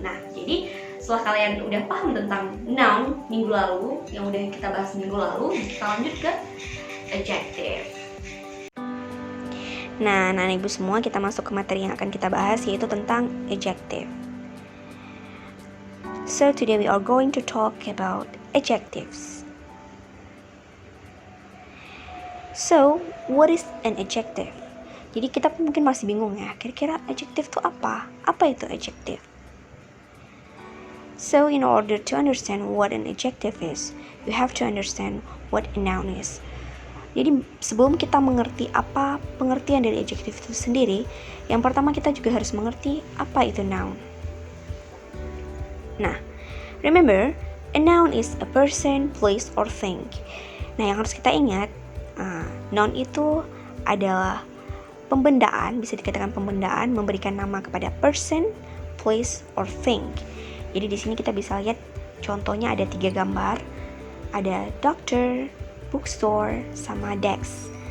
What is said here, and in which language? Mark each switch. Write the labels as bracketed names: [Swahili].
[Indonesian] Nah, jadi setelah kalian udah paham tentang noun minggu lalu, yang udah kita bahas minggu lalu, kita lanjut ke adjective. Nah, anak ibu semua, kita masuk ke materi yang akan kita bahas, yaitu tentang adjective. [English] So today we are going to talk about adjectives. So, what is an adjective? [Indonesian] Jadi kita mungkin masih bingung ya, kira-kira adjective itu apa? Apa itu adjective? [English] So, in order to understand what an adjective is, you have to understand what a noun is. [Indonesian] Jadi sebelum kita mengerti apa pengertian dari adjective itu sendiri, yang pertama kita juga harus mengerti apa itu noun. [English] Nah, remember, a noun is a person, place, or thing. [Indonesian] Nah, yang harus kita ingat, noun itu adalah pembendaan, bisa dikatakan pembendaan, memberikan nama kepada [English] person, place, or thing. [Indonesian] Jadi di sini kita bisa lihat contohnya ada 3 gambar, ada doctor, bookstore, sama desk.